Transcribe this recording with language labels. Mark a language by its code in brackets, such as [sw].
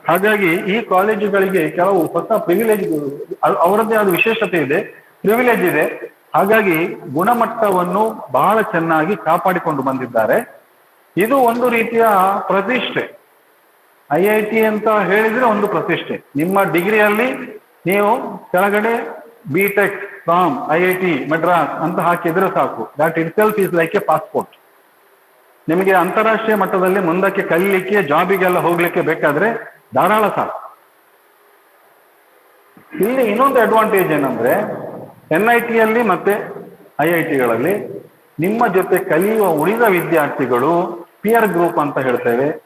[kn] ಹಾಗಾಗಿ ಈ ಕಾಲೇಜುಗಳಿಗೆ ಕೆಲವು ಹೊಸ ಪ್ರಿವಿಲೇಜ್, ಅವರದ್ದೇ ಆದ ವಿಶೇಷತೆ ಇದೆ, ಪ್ರಿವಿಲೇಜ್ ಇದೆ. ಹಾಗಾಗಿ ಗುಣಮಟ್ಟವನ್ನು ಬಹಳ ಚೆನ್ನಾಗಿ ಕಾಪಾಡಿಕೊಂಡು ಬಂದಿದ್ದಾರೆ. ಇದು ಒಂದು ರೀತಿಯ ಪ್ರತಿಷ್ಠೆ. IIT ಅಂತ ಹೇಳಿದ್ರೆ ಒಂದು ಪ್ರತಿಷ್ಠೆ. ನಿಮ್ಮ ಡಿಗ್ರಿಯಲ್ಲಿ ನೀವು ಕೆಳಗಡೆ BTech from IIT Madras ಅಂತ ಹಾಕಿದ್ರೆ ಸಾಕು. [en] That itself is like a passport. [kn] ನಿಮಗೆ ಅಂತಾರಾಷ್ಟ್ರೀಯ ಮಟ್ಟದಲ್ಲಿ ಮುಂದಕ್ಕೆ ಕಲಿಲಿಕ್ಕೆ ಜಾಬಿಗೆಲ್ಲ ಹೋಗ್ಲಿಕ್ಕೆ ಬೇಕಾದ್ರೆ ಧಾರಾಳ ಸಾಕು. ಇಲ್ಲಿ ಇನ್ನೊಂದು ಅಡ್ವಾಂಟೇಜ್ ಏನಂದ್ರೆ NIT ಮತ್ತೆ IITಗಳಲ್ಲಿ ನಿಮ್ಮ ಜೊತೆ ಕಲಿಯುವ ಉಳಿದ ವಿದ್ಯಾರ್ಥಿಗಳು ಪಿಯರ್ ಗ್ರೂಪ್ ಅಂತ ಹೇಳ್ತೇವೆ.